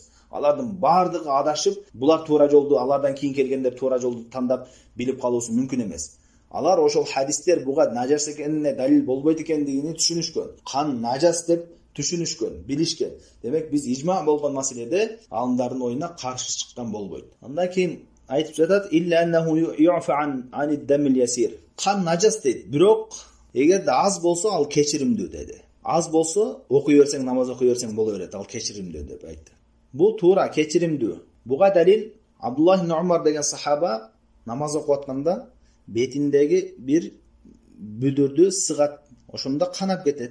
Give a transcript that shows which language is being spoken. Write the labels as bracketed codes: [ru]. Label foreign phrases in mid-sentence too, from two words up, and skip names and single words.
[ky] Алардын бардыгы адашып, булар туура жолду, алардан кийин келгендер туура жолду тандап билип калуусу мүмкүн эмес. Алар ошол хадистер буга нажас экенине далил болбойт экендигин түшүнүшкөн. Кан нажас деп түшүнүшкөн, билишкен. Демек биз ижма болгон маселеде алымдардын оюна каршы чыккан болбойт. Андан кийин айтып жатат: [ar] "إلا أنه يعفى عن الدم اليسير". [ky] Кан нажас дейт, бирок эгерде аз болсо ал кечиримдүү деди. Аз болсо окуй берсең, намаз окуй берсең боло берет, ал кечиримдүү деп айтты. Бул туура, кечиримдүү. Буга далил Абдуллах ибн Умар деген сахаба намаз окуп атканда бетиндеги бир бүдүрдү сыгат, ошондо канап кетет.